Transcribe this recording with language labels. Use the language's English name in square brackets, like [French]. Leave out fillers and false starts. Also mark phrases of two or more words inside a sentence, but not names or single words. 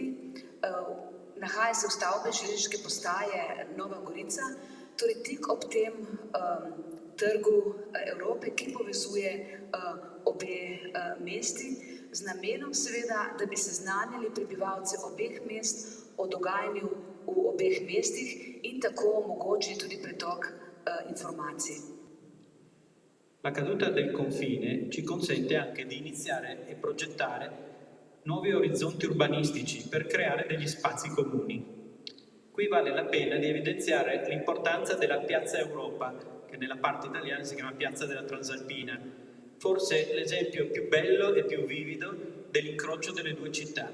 [Slovenian] Nahaja se v stavbi železniške postaje Nova Gorica, torej tik ob tem trgu Evrope, ki povezuje obe mesti, z namenom seveda, da bi seznanili prebivalce obeh mest o dogajanju v obeh mestih in tako omogočili tudi pretok informacij. [Italian] La caduta del confine ci consente anche di iniziare e progettare nuovi orizzonti urbanistici per creare degli spazi comuni. Qui vale la pena di evidenziare l'importanza della Piazza Europa, che nella parte italiana si chiama Piazza della Transalpina, forse l'esempio più bello e più vivido dell'incrocio delle due città.